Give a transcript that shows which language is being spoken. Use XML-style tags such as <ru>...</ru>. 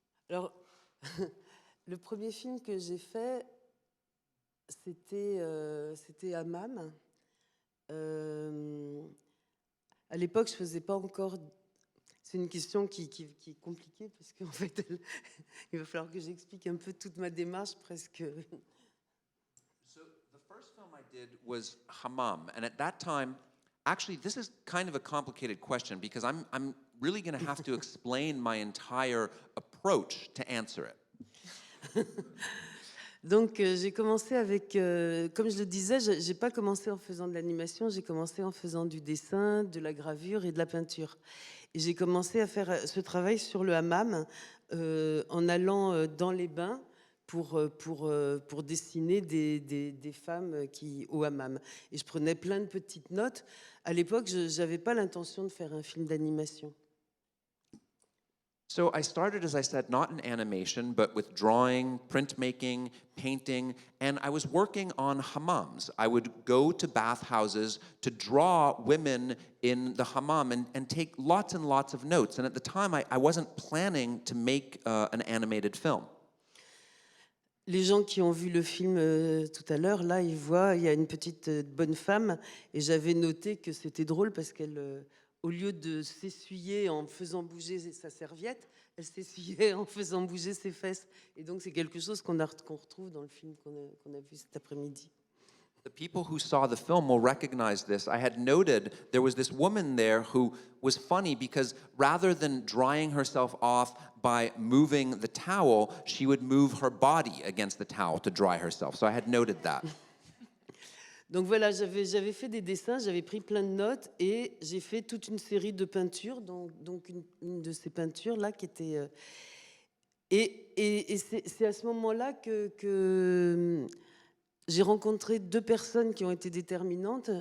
<fr>Alors, le premier film que j'ai fait, c'était Hammam. À l'époque, je faisais pas encore... C'est une question qui est compliquée parce qu'en fait, il va falloir que j'explique un peu toute ma démarche presque.</fr> <en>So the first film I did was Hammam, and at that time, actually, this is kind of a complicated question because I'm really going to have to explain my entire approach to answer it.</en> <fr>Donc, j'ai commencé avec, comme je le disais, j'ai pas commencé en faisant de l'animation, j'ai commencé en faisant du dessin, de la gravure et de la peinture. Et j'ai commencé à faire ce travail sur le hammam en allant dans les bains pour dessiner des femmes au hammam. Et je prenais plein de petites notes. À l'époque, je n'avais pas l'intention de faire un film d'animation.</fr> <en>So I started, as I said, not in animation, but with drawing, printmaking, painting, and I was working on hammams. I would go to bathhouses to draw women in the hammam and take lots and lots of notes. And at the time, I wasn't planning to make an animated film.</en> <fr>Les gens qui ont vu le film tout à l'heure, là, ils voient, il y a une petite bonne femme, et j'avais noté que c'était drôle parce qu'elle, au lieu de s'essuyer en faisant bouger sa serviette, elle s'essuyait en faisant bouger ses fesses. Et donc c'est quelque chose qu'on retrouve dans le film qu'on a vu cet après-midi.</fr> <en>The people who saw the film will recognize this. I had noted there was this woman there who was funny because rather than drying herself off by moving the towel, she would move her body against the towel to dry herself. So I had noted that.</en> <fr>Donc voilà, j'avais fait des dessins, j'avais pris plein de notes et j'ai fait toute une série de peintures, donc une de ces peintures-là qui était... et c'est à ce moment-là que j'ai rencontré deux personnes qui ont été déterminantes.</fr>